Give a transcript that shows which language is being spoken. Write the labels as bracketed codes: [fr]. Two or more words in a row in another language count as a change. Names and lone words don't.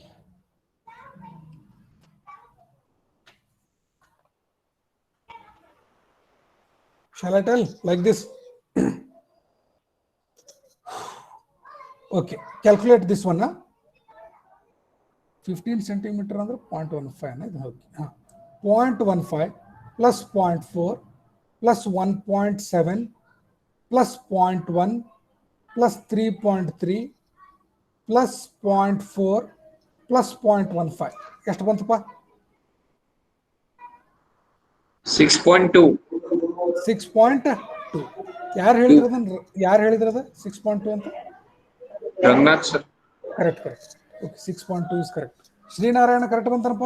[en] Shall I tell like this? Okay, calculate this one. 15 centimeter under 0.15. Okay. 0.15 plus 0.4 plus 1.7 plus 0.1 plus 3.3 plus 0.4 plus 0.15. [kn] ಎಷ್ಟು ಬಂತಪ್ಪ? 6.2. 6.2. ಯಾರು ಹೇಳಿದ್ರದ 6.2 ಅಂತ? ರಂಗನಾಥ್ ಸರ್. [en] ಕರೆಕ್ಟ್. Okay, 6.2 is correct. [kn] ಶ್ರೀನಾರಾಯಣ ಕರೆಕ್ಟ್ ಬಂತನಪ್ಪ?